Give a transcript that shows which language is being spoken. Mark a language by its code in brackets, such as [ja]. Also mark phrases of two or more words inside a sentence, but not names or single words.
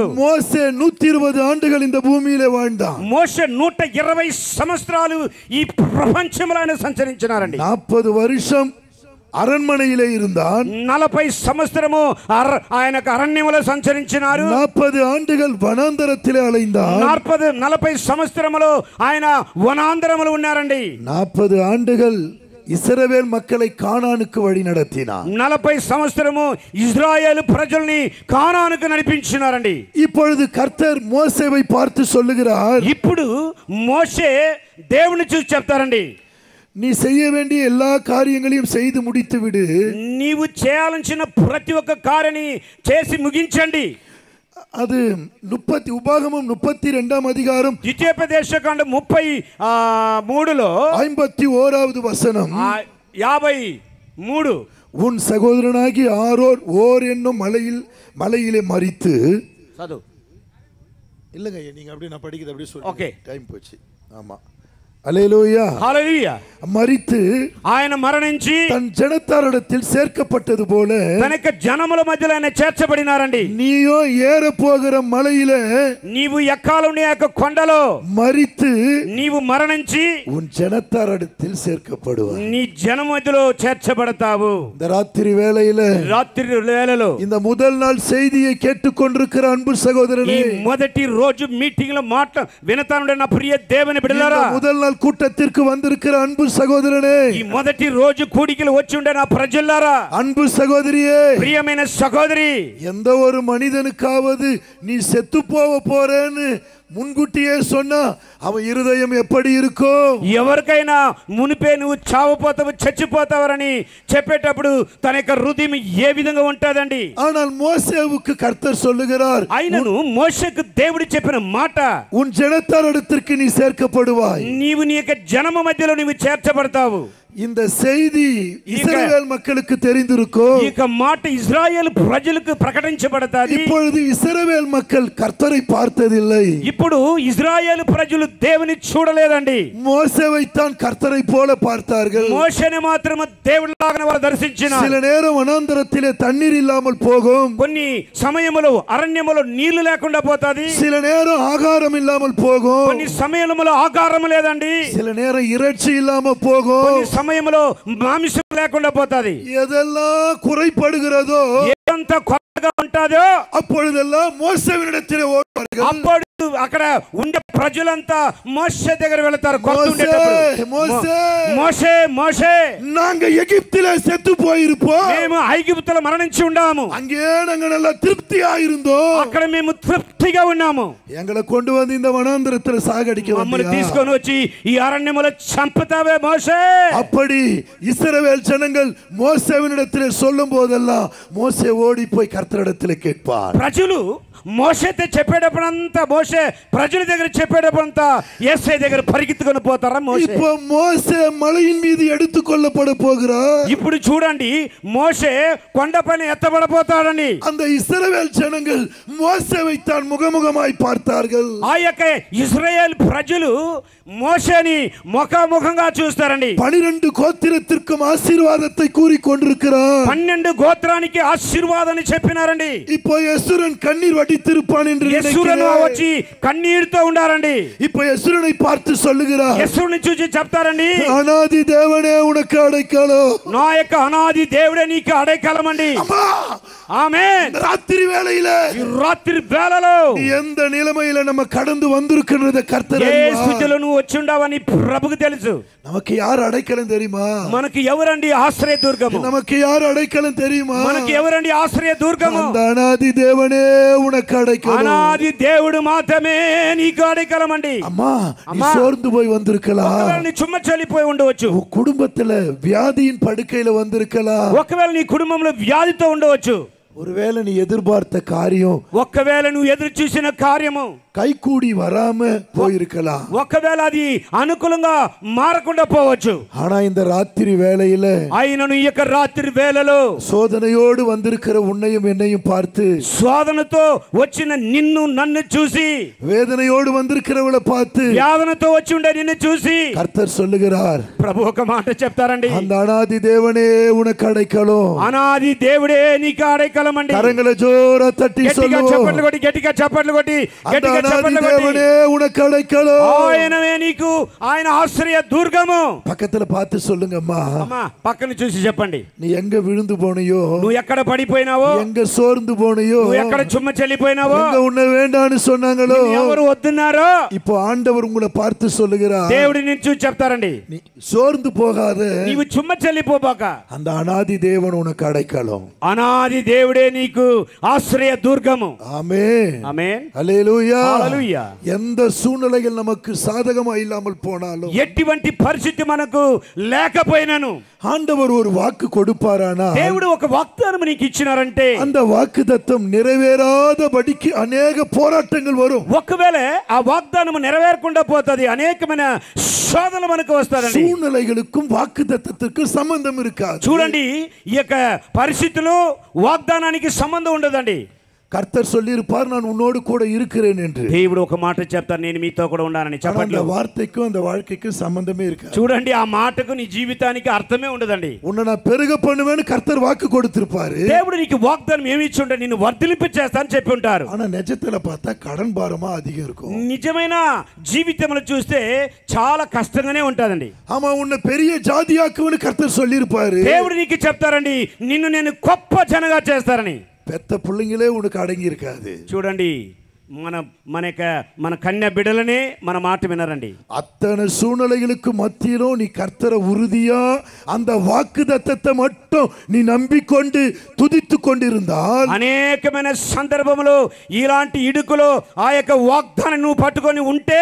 [ta] மோசே 120 ஆண்டுகள் இந்த பூமியிலே வாழ்ந்தான். [te] మోషే 120 సంవత్సరాలు ఈ ప్రపంచంలో ఆయన సంచరించినారండి. [ta] 40 வருஷம் அரண்மனையிலே இருந்தான். [te] 40 సంవత్సరము ఆయనకు అరణ్యములో సంచరించినారు. [ta] 40 ஆண்டுகள் வனாந்தரத்திலே அலைந்தான். [te] 40 సంవత్సరములు ఆయన వనాంతరములో ఉన్నారండి. [ta] 40 ஆண்டுகள் இஸ்ரவேல் மக்களை கானானுக்கு வழி நடத்தினார். [te] 40 సంవత్సరము ఇజ్రాయేలు ప్రజల్ని కానానుకు నడిపించినారండి. [ta] இப்பொழுது கர்த்தர் மோசேவை பார்த்து சொல்லுகிறார், [te] ఇప్పుడు మోషే దేవుని చూసి చెప్తారండి, [ta] நீ செய்ய வேண்டிய எல்லா காரியங்களையும் செய்து முடித்து விடு. [te] నీవు చేయాల్సిన ప్రతి ఒక్క కార్యాన్ని చేసి ముగించండి. [ta] அது உபாகமம் 32ஆம் அதிகாரம் [te] ద్వితీయోపదేశకాండం 33లో [ta] 51வது வசனம், [te] 53, [ta] உன் சகோதரனாகி ஆரோன் ஓர் என்னும் மலையிலே மரித்து, [te] చదువు [ta] இல்லைங்க நீங்க அப்படியே நான் படிக்கிறது அப்படியே சொல்லி ஓகே டைம் போச்சு. ஆமா, அல்லேலூயா. [te] హల్లెలూయా. [ta] மரித்து [te] ఆయన మరణించి [ta] தன் ஜனத்தாரிடத்தில் சேர்க்கப்பட்டது போல [te] తన యొక్క జనముల మధ్యలో ఆయన చేర్చబడినారండి. [ta] நீயோ ஏற போகிற மலையில [te] నీవు ఎక్కాలని ఆ యొక్క కొండలో [ta] மரித்து [te] నీవు మరణించి [ta] உன் ஜனத்தாரிடத்தில் சேர்க்கப்படுவாய். [te] నీ జనం మధ్యలో చేర్చబడతావు. [ta] இந்த ராத்திரி வேளையில [te] రాత్రి వేళలో [ta] இந்த முதல் நாள் செய்தியை கேட்டுக்கொண்டிருக்கிற அன்பு [te] ఈ [ta] சகோதரனே, [te] మొదటి రోజు మీటింగ్ లో మాట వినతానుండే నా ప్రియ దేవుని బిడ్డలారా, [ta] இந்த முதல் நாள் கூட்டத்திற்கு வந்திருக்கிற அன்பு சகோதரனே, [te] ఈ మొదటి రోజు కూడికలు వచ్చి ఉండే నా ప్రజలారా, [ta] அன்பு சகோதரியே, [te] ప్రియమైన సహోదరి, [ta] எந்த ஒரு மனிதனுக்காவது நீ செத்து போக போறேன்னு முன்கூட்டியே சொன்னா அவன் இருதயம் எப்படி இருக்கும்? [te] ఎవరికైనా మునిపే నువ్వు చావపోతావు చచ్చిపోతావని చెప్పేటప్పుడు తన యొక్క హృదయం ఏ విధంగా ఉంటదండి. [ta] ஆனால் மோசேவுக்கு கர்த்தர் சொல்லுகிறார், [te] అయినను మోషేకు దేవుడు చెప్పిన మాట, [ta] உன் ஜனத்தாரிடத்திற்கு நீ சேர்க்கப்படுவாய். [te] నీవు నీ యొక్క జనము మధ్యలో నీవు చేర్చబడతావు. [ta] இந்த செய்தி இஸ்ரவேல் மக்களுக்கு தெரிந்திருக்கும். [te] ఈ మాట ఇజ్రాయేల్ ప్రజలకు ప్రకటించబడతాది. [ta] இப்பொழுது இஸ்ரவேல் மக்கள் கர்த்தரை பார்த்ததில்லை. [te] ఇప్పుడు ఇజ్రాయేల్ ప్రజలు దేవుని చూడలేదండి. [ta] மோசேவை தான் கர்த்தரை போல பார்த்தார்கள். [te] మోషేని మాత్రమే దేవుడిలాగా వారు దర్శించినారు. [ta] சில நேரம் வனாந்தரத்திலே தண்ணீர் இல்லாமல் போகும். [te] కొన్ని సమయములో అరణ్యములో నీళ్లు లేకుండా పోతాది. [ta] சில நேரம் ஆகாரம் இல்லாமல் போகும். [te] కొన్ని సమయములో ఆహారం లేదండి. [ta] சில நேரம் இறைச்சி இல்லாமல் போகும். [te] కొన్ని సమయములో మాంసం లేకుండా పోతాది. [ta] எதெல்லாம் குறைபடுகிறதோ, [te] ఎంత కొత్తగా ఉంటాదో [ta] அப்பொழுதெல்லாம் மோசேவினிடத்திலே ஓடுவார்கள். [te] అప్పుడు అక్కడ ఉండే ప్రజలంతా మోషే దగ్గర వెళ్తారు. మోషే మోషే [ta] நாங்க எகிப்திலே செத்து போயிருப்போம், [te] మేము ఐగుప్తులో మరణించి ఉన్నాము, [ta] அங்கே நாங்க நல்லா திருப்தியா இருந்தோம், [te] అక్కడ మేము తృప్తిగా ఉన్నాము, [ta] எங்களை கொண்டு வந்து இந்த வனாந்தரத்தில் சாகடிக்க [te] మమ్మల్ని [ta] வந்தியா? [te] తీసుకొని వచ్చి ఈ అరణ్యములో చంపుతావే మోషే. [ta] அப்படி இஸ்ரவேல் ஜனங்கள் மோசேவினிடத்திலே சொல்லும் போதெல்லாம் மோசே ஓடி போய் கர்த்தரிடத்திலே கேட்பார். [te] ప్రజలు మోషేతో చెప్పేటప్పుడంతా, మోషే ప్రజల దగ్గర చెప్పేటప్పుడంతా యేసే దగ్గర పరిగెత్తుకొని పోతారా మోషే. [ta] இப்போ மோசே மலையின் மீது எடுத்துக்கொள்ளப்பட போகிறார். [te] ఇప్పుడు చూడండి, మోషే కొండపైన ఎత్తబడపోతాడండి. [ta] அந்த இஸ்ரவேல் ஜனங்கள் மோசேவை தான் முகமுகமாய் பார்த்தார்கள். [te] ఆ యొక్క ఇశ్రాయేల్ ప్రజలు మోషేని ముఖాముఖంగా చూస్తారండి. [ta] 12 கோத்திரத்திற்கும் ஆசீர்வாதத்தை கூறி கொண்டிருக்கிறார். [te] 12 గోత్రానికి ఆశీర్వాదాన్ని చెప్పినారండి. [ta] இப்போ யெசுரன் கண்ணீர் வடித்திருப்பான் என்று [te] యేసురను [ta] நினைக்கிறேன். [te] వచ్చి కన్నీరుతో ఉండారండి. [ta] இப்போ யெசுரனை பார்த்து சொல்லுகிறார், [te] యేసుని చూసి చెప్తారండి, [ta] அநாதி தேவனே உனக்கு அடைக்கலம். [te] నా యొక్క అనాది దేవుడే నీకు అடைకలమండి. [ta] அம்மா, [te] ఆమేన్. [ta] ராத்திரி வேளையில [te] ఈ రాత్రి వేళలో [ta] எந்த நிலைமையில நம்ம கடந்து வந்திருக்கின்றத கர்த்தர் [te] ఏ [ta] அறிவார். [te] స్థితిలో నువ్వు వచ్చి ఉండవని ప్రభుకు తెలుసు. [ta] நமக்கு யார் அடைக்கலம் தெரியுமா? [te] మనకి ఎవరండి ఆశ్రయ దుర్గము? [ta] நமக்கு யார் அடைக்கலம் தெரியுமா? [te] మనకి ఎవరండి ఆశ్రయ దుర్గము? [ta] அந்த அநாதி தேவனே உனக்கு அடைக்கலம். [te] అనాది దేవుడు మాత్రమే నీకు అடைకలమండి. [ta] அம்மா, நீ அம்மா. சோர்ந்து போய் வந்திருக்கலாம். [te] ఒకవేళ నీ చుమ్మ చెల్లిపోయి ఉండవచ్చు. [ta] உன் குடும்பத்துல வியாதியின் படுக்கையில வந்திருக்கலாம். [te] ఒకవేళ నీ కుటుంబంలో వ్యాధితో ఉండవచ్చు. [ta] ஒருவேளை நீ எதிர்பார்த்த காரியம் [te] ఒకవేళ నువ్వు ఎదురు చూసిన కార్యము [ta] கைகூடி வராம போயிருக்கலாம். [te] ఒకవేళ అది అనుకూలంగా మారకుండా పోవచ్చు. [ta] ஆனா இந்த ராத்திரி வேளையில [te] అయినను ఈ యొక్క రాత్రి వేళలో [ta] சோதனையோடு வந்திருக்கிற உன்னையும் என்னையும் பார்த்து, [te] శోధనతో వచ్చిన నిన్ను నన్ను చూసి, [ta] வேதனையோடு வந்திருக்கிறவளை பார்த்து [te] వ్యాధనతో వచ్చి ఉండే నిన్ను చూసి [ta] கர்த்தர் சொல்லுகிறார், [te] ప్రభు ఒక మాట చెప్తారండి, [ta] அந்த அநாதி தேவனே உனக்கு அடைக்கலம். [te] అనాది దేవుడే నీకు అடைకలమండి. [ta] கரங்களை ஜோரா தட்டி [te] గట్టిగా [ta] சொல்லுவோம், [te] చప్పట్లు కొట్టి, గట్టిగా చప్పట్లు కొట్టి, [ta] அந்த [te] గట్టిగా [ta] அநாதி [te] చప్పట్లు కొట్టి, [ta] தேவனே உனக்கு அடைக்கலம். [te] ఆయనవే నీకు ఆయన ఆశ్రయ దుర్గము. [ta] பக்கத்துல பார்த்து சொல்லுங்கம்மா, [te] అమ్మా పక్కన చూసి చెప్పండి, [ta] நீ எங்க விழுந்து போனையோ, [te] నువ్వు ఎక్కడ పడిపోయినావో, [ta] எங்க சோர்ந்து போனையோ, [te] నువ్వు ఎక్కడ చుమ్మ చెల్లిపోయినావో, [ta] எங்க உன்னை வேண்டான்னு சொன்னாங்களோ, [te] ఎవరు వద్దున్నారో [ta] இப்போ ఆండவர் உங்களை பார்த்து சொல்லுகிறார், [te] దేవుడి నుంచి చూసి చెప్తారండి, [ta] நீ சோர்ந்து போகாத, [te] నీవు చుమ్మ చెల్లిపోబాక, [ta] அந்த அநாதி தேவன் உனக்கு அடைக்கலம். [te] అనాది దేవుడే నీకు ఆశ్రయ దుర్గము. [ta] ஆமென், [te] ఆమేన్. [ta] அல்லேலூயா. [te] హల్లెలూయా. [ta] எந்த சூழ்நிலைகள் நமக்கு சாதகமா இல்லாமல் போனாலும், [te] ఎటువంటి పరిస్థితి మనకు లేకపోయినాను, [ta] ஆண்டவர் ஒரு வாக்கு கொடுப்பாரானா, [te] దేవుడు ఒక వాగ్దానం నీకు ఇచ్చినారంటే [ta] அந்த வாக்குத்தத்தம் நிறைவேறாதபடிக்கு அநேக போராட்டங்கள் வரும். [te] ఒకవేళ ఆ వాగ్దానం నెరవేరకుండా పోతది, అనేకమైన శోధనలు మనకు వస్తారండి. [ta] சூழ்நிலைகளுக்கும் வாக்குத்தத்தத்திற்கும் சம்பந்தம் இருக்காது. [te] చూడండి, ఈ యొక్క పరిస్థితులు వాగ్దానానికి సంబంధం ఉండదండి. [ta] கர்த்தர் சொல்லியிருப்பார், நான் உன்னோடு கூட இருக்கிறேன் என்று. [te] దేవుడు ఒక మాట చెప్తారు, నేను మీతో కూడా ఉన్నానని. చెప్పండి. [ta] அந்த வார்த்தைக்கும் அந்த வாழ்க்கைக்கும் சம்பந்தமே இருக்காது. [te] చూడండి, ఆ మాటకు నీ జీవితానికి అర్థమే ఉండదండి. [ta] உன்னை நான் பெருக பண்ணுவேன்னு கர்த்தர் வாக்கு கொடுத்திருப்பாரு. [te] దేవుడు నీకు వాగ్దానం ఏమి ఇచ్చి ఉంటే నిన్ను వర్ధిలింప చేస్తానని చెప్పి ఉంటారు. [ta] ஆனா நிஜத்துல பார்த்தா கடன் பாரமா அதிகம் இருக்கும். [te] నిజమైన జీవితంలో చూస్తే చాలా కష్టంగానే ఉంటదండి. [ta] ஆமா, உன்னை பெரிய ஜாதியாக்குவேன்னு கர்த்தர் சொல்லியிருப்பாரு. [te] దేవుడు నీకు చెప్తారండి, నిన్ను నేను గొప్ప జనగా చేస్తారని. [ta] பெத்த பிள்ளைங்களே உனக்கு அடங்கி இருக்காது. [te] చూడండి, మన కన్య బిడ్డలనే మన మాట వినరండి. [ta] அத்தனை சூழ்நிலைகளுக்கு மத்தியிலும் நீ கர்த்தரை உறுதியா அந்த வாக்குத்தத்தத்தை மட்டும் நீ நம்பிக்கொண்டு துதித்து கொண்டிருந்தால், [te] అనేకమైన సందర్భంలో ఇలాంటి ఇడుకులో ఆ యొక్క వాగ్దానం నువ్వు పట్టుకొని ఉంటే